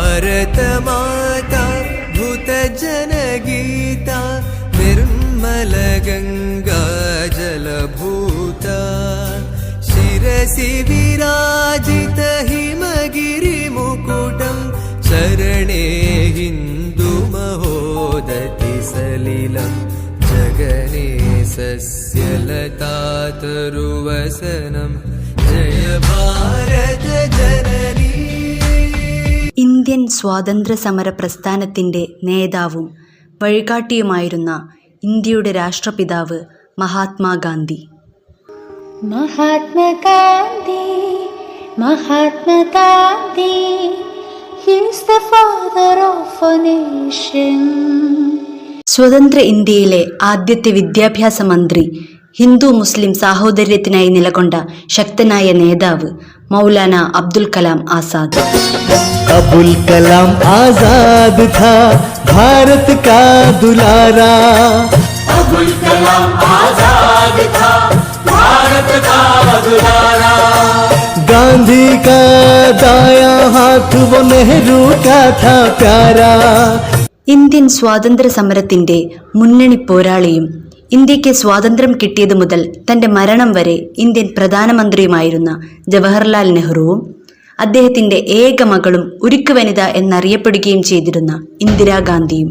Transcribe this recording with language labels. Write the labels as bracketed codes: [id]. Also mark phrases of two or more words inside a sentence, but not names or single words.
[sa] भारतमाता भूतजनगीता निर्मलगङ्गा जलभूता शिरसि विराजित हिमगिरिमुकुटं चरणे हिन्दुमहोदति सलिलं जगने सस्यलतातरुवसनं जय भारत जननी. [ml] ഇന്ത്യൻ സ്വാതന്ത്ര്യ സമര പ്രസ്ഥാനത്തിൻ്റെ നേതാവും വഴികാട്ടിയുമായിരുന്ന ഇന്ത്യയുടെ രാഷ്ട്രപിതാവ് മഹാത്മാഗാന്ധി. [en] മഹാത്മാഗാന്ധി മഹാത്മാഗാന്ധി he is the father of a nation. [ml] സ്വതന്ത്ര ഇന്ത്യയിലെ ആദ്യത്തെ വിദ്യാഭ്യാസ മന്ത്രി, ഹിന്ദു മുസ്ലിം സാഹോദര്യത്തിനായി നിലകൊണ്ട ശക്തനായ നേതാവ് മൗലാന അബ്ദുൽ കലാം ആസാദ്. [hi] अबुल कलाम आजाद था भारत का दुलारा. अबुल कलाम आजाद था भारत का दुलारा. गांधी का दाया हाथ वो नेहरू का था प्यारा. [ml] ഇന്ത്യൻ സ്വാതന്ത്ര്യ സമരത്തിന്റെ മുന്നണി പോരാളിയും ഇന്ത്യക്ക് സ്വാതന്ത്ര്യം കിട്ടിയതു മുതൽ തന്റെ മരണം വരെ ഇന്ത്യൻ പ്രധാനമന്ത്രിയുമായിരുന്ന ജവഹർലാൽ നെഹ്റുവും അദ്ദേഹത്തിന്റെ ഏക മകളും ഉരുക്കു വനിത എന്നറിയപ്പെടുകയും ചെയ്തിരുന്ന ഇന്ദിരാഗാന്ധിയും.